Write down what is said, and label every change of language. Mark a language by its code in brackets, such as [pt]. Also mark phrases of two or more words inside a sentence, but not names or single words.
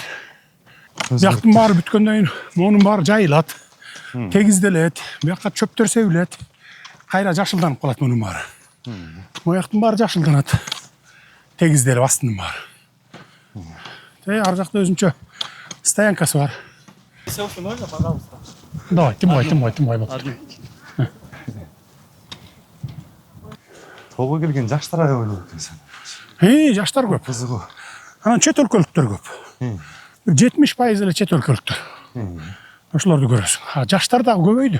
[ky] Бияктын баары бүткөндөн кийин монун баары жайылат. Тегизделет. Бияка чөптөр себилет. Кайра жашылданып калат монун баары. Мояктын баары жашылданат. Тегизделип астынын баары. Ар жакта өзүнчө стоянкасы бар. [ru] Селфи можно, пожалуйста? Давай, тим бай. [ky] Толго келген жаштар аябай болот экенсиң. Жаштар көп. Кызыгуу. Анан чет өлкөлүктөр көп. 70% эле чет өлкөлүктөр. Ошолорду көрөсүң. Жаштар дагы көбөйдү.